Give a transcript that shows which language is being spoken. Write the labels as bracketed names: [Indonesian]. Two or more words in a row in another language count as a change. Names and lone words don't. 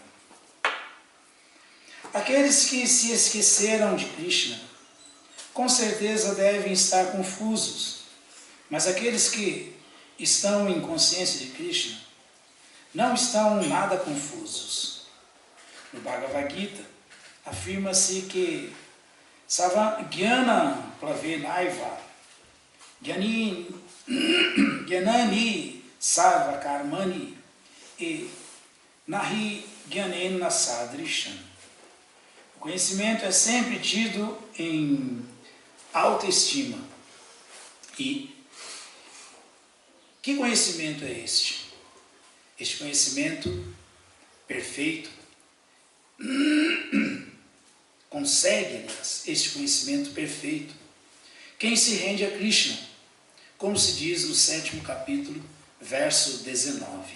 [Portuguese] Aqueles que se esqueceram de Krishna, com certeza devem estar confusos, mas aqueles que estão em consciência de Krishna não estão nada confusos. No Bhagavad Gita, afirma-se que [Sanskrit] ज्ञान प्लवेनैव, ज्ञानानि सर्व कर्माणि [Portuguese] e [Sanskrit] नहि ज्ञानेन सदृशम्. [Portuguese] O conhecimento é sempre tido em alta estima. E que conhecimento é este? Este conhecimento perfeito consegue, aliás, este conhecimento perfeito quem se rende a Krishna, como se diz no 7º capítulo, verso 19.